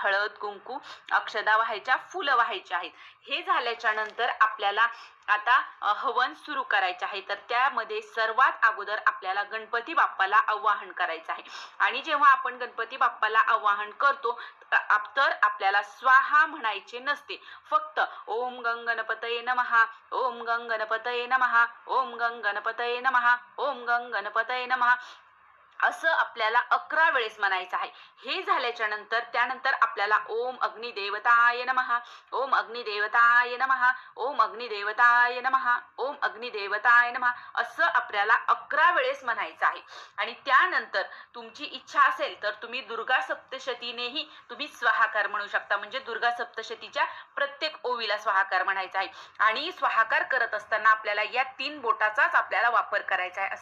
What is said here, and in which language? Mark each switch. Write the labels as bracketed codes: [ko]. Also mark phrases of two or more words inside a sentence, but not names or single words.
[mr] हळद, कुंकू, अक्षदा वाहायच्या, फुलं वाहायची आहेत. हे झाल्याच्या नंतर आपल्याला आता हवन सुरू करायचे आहे. तर त्यामध्ये सर्वात अगोदर आपल्याला गणपती बाप्पाला आवाहन करायचं आहे. आणि जेव्हा आपण गणपती बाप्पाला आवाहन करतो तर आपल्याला स्वाहा म्हणायचे नसते. [sa] फक्त ओम गंग गणपतये नमः, ओम गंग गणपतये नमः, ओम गंग गणपतये नमः, ओम गंग गणपतये नमः [mr] असं आपल्याला 11 वेळेस म्हणायचं आहे. हे झाल्याच्या नंतर त्यानंतर आपल्याला [sa] ओम अग्निदेवताय नमः, ओम अग्निदेवताय नमः, ओम अग्निदेवताय नमः, ओम अग्निदेवताय नमः [mr] असं आपल्याला 11 वेळेस म्हणायचं आहे. आणि त्यानंतर तुमची इच्छा असेल तर तुम्ही दुर्गा सप्तशतीनेही तुम्ही स्वाहाकार म्हणू शकता. म्हणजे दुर्गा सप्तशतीच्या प्रत्येक ओवीला स्वाहाकार म्हणायचा आहे. आणि स्वाहाकार करत असताना आपल्याला या 3 बोटाचाच आपल्याला वापर करायचा आहे.